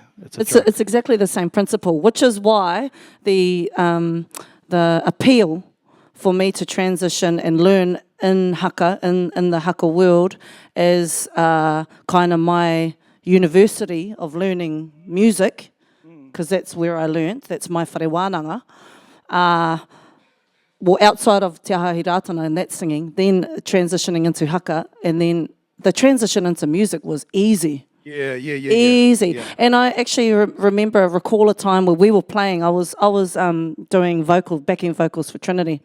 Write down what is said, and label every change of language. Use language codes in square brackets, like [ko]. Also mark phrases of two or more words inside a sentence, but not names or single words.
[en] It's exactly the same principle, which is why the appeal for me to transition and learn in haka, in the haka world, is kind of my university of learning music, because that's where I learnt, that's my [mi] whare wānanga. [en] Well, outside of Te Ahahi Rātana and that singing, then transitioning into haka, and then the transition into music was easy. Yeah. Easy. Yeah. And I actually recall a time where we were playing. I was doing backing vocals for Trinity.